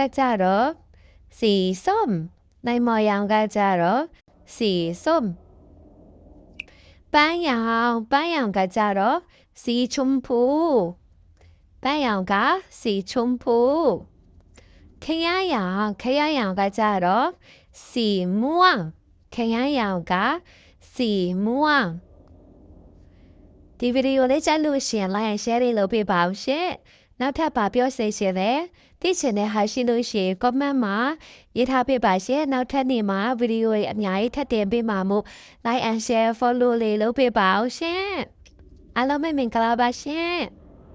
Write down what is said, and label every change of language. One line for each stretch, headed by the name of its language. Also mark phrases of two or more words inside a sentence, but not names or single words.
Burmese: ကြတော့
Thai: สีส้ม
Burmese: လိမ္မော်ရောင်ကကြတော့
Thai: สีส้ม
Burmese: ပန်းရောင်ကကြတော့
Thai: สีชมพู
Burmese: ပန်းရောင်က
Thai: สีชมพู
Burmese: ခရမ်းရောင်ကကြတော့
Thai: สีม่วง
Burmese: ခရမ်းရောင်က
Thai: สีม่วง
Burmese: ဒီဗီဒီယိုလေးကြိုက်လို့ရှင်
English: like and share
Burmese: လုပ်ပေးပါဦးရှင်နောက်ထပ်ပါပြောစေချင်တယ်သိချင်တဲ့ဟာရှိလို့ရှင် comment မှာရေးထားပေးပါရှင်နောက်ထပ်နေ့မှာဗီဒီယိုတွေအများကြီးထပ်တင်ပေးမှာမို့
English: like and share follow
Burmese: လေးလုပ်ပေးပါဦးရှင်အားလုံးပဲမင်္ဂလာပါရှင်